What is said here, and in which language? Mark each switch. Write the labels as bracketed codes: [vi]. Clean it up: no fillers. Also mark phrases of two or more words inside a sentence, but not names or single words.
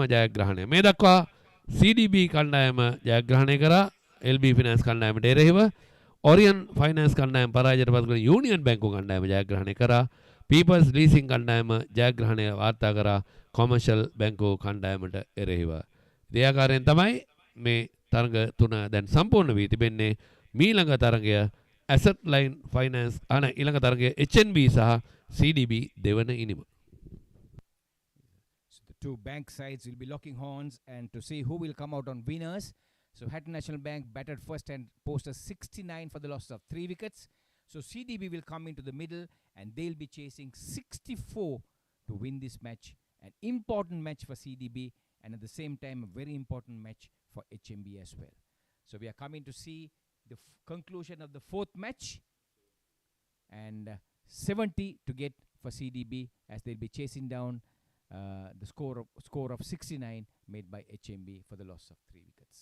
[si] ජයග්‍රහණය මේ දක්වා CDB කණ්ඩායම ජයග්‍රහණය කරා LB ෆිනෑන්ස් කණ්ඩායමට එරෙහිව Orient ෆයිනෑන්ස් කණ්ඩායම පරාජයටපත් කරන යූනියන් බැංකු කණ්ඩායම ජයග්‍රහණය කරා පීපල්ස් ලීසිං කණ්ඩායම ජයග්‍රහණය වාර්තා කරා කොමර්ෂල් බැංකු කණ්ඩායමට එරෙහිව ඒ ආකාරයෙන් තමයි මේ තරග තුන දැන් සම්පූර්ණ වී තිබෙන්නේ මීළඟ තරගය Assetline Finance ඊළඟ තරගය HNB සහ CDB දෙවන ඉනිම. [en] So the two bank sides will be locking horns and to see who will come out on winners. So Hatton National Bank batted first and posted 69 for the loss of 3 wickets. So CDB will come into the middle and they'll be chasing 64 to win this match. An important match for CDB and at the same time a very important match for HMB as well. So we are coming to see the conclusion of the fourth match and 70 to get for CDB as they'll be chasing down the score of 69 made by HMB for the loss of 3 wickets.